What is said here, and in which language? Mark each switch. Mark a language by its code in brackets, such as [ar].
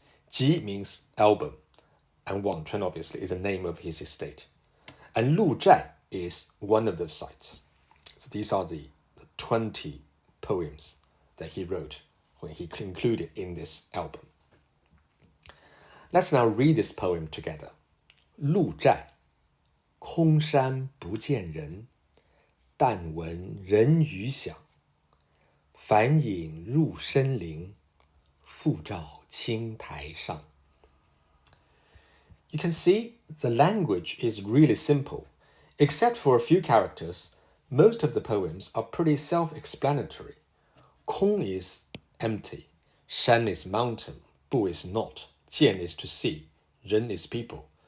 [en] Ji means album, and Wangchuan obviously is the name of his estate. And Lu Zhai is one of those sites. So these are the 20 poems that he wrote when he included in this album. Let's now read this poem together. [zh] 鹿寨，空山不见人，但闻人语响。返影入深林，复照青苔上。 [en] You can see the language is really simple. Except for a few characters, most of the poems are pretty self-explanatory. 空 is empty, 山 is mountain, 不 is not, 见 is to see, 人 is people.